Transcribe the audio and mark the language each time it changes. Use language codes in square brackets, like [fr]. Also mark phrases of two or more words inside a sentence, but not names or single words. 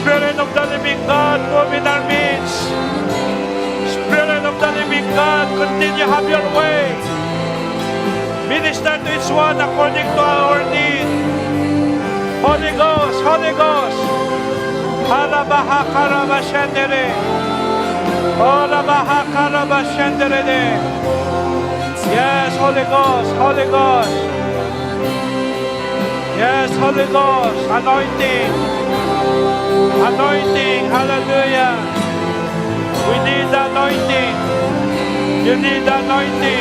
[en] Spirit of the living God, move in our midst. Spirit of the living God, continue have your way. Minister to each one according to our need. Holy Ghost, Holy Ghost. Harabaha karabashendere. Horabaha karabashendere. Yes, Holy Ghost, Holy Ghost. Yes, Holy Ghost, anointing. Anointing, hallelujah. We need the anointing. You need the anointing.